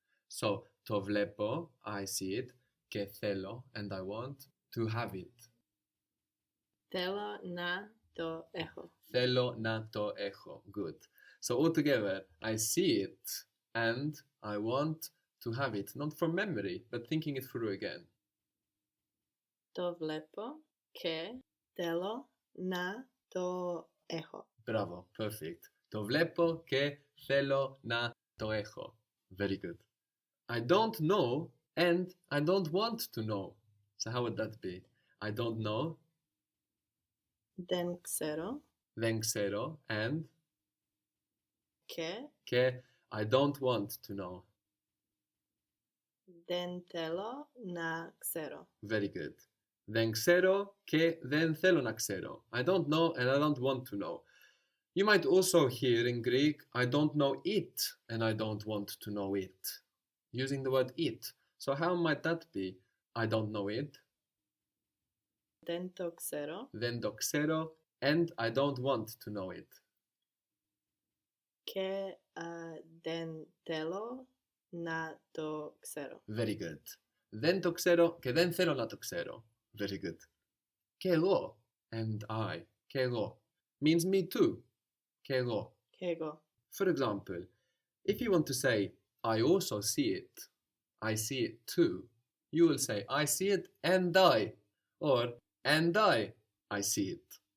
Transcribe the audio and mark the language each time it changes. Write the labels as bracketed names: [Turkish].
[English] So, [Greek] to βλέπω, [English] I see it, [Greek] και θέλω, [English] and I want to have it. [Greek] Θέλω να το έχω. Θέλω να το έχω. [English] Good. So altogether, I see it and I want to have it. Not from memory, but thinking it through again. [Greek] Το βλέπω και θέλω να το έχω. [English] Bravo. Perfect. [Greek] Το βλέπω και θέλω να το έχω. [English] Very good. I don't know and I don't want to know. So how would that be? I don't know. [Greek] Δεν ξέρω. Δεν ξέρω [English] and [Greek] Και [English] I don't want to know. [Greek] δεν θέλω να ξέρω. [English] Very good. [Greek] Δεν ξέρω και δεν θέλω να ξέρω. [English] I don't know and I don't want to know. You might also hear in Greek, I don't know it and I don't want to know it. Using the word it. So how might that be? I don't know it. [Greek] Δεν το ξέρω. Δεν το ξέρω [English] and I don't want to know it. [Greek] Και δεν θέλω να το ξέρω. [English] Very good. [Greek] Δεν το ξέρω και δεν θέλω να το ξέρω. [English] Very good. [Greek] Και εγώ [English] and I. Και εγώ means me too. [Greek] Και εγώ. Και εγώ. [English] For example, if you want to say, I also see it, I see it too, you will say, I see it and I, or and I see it.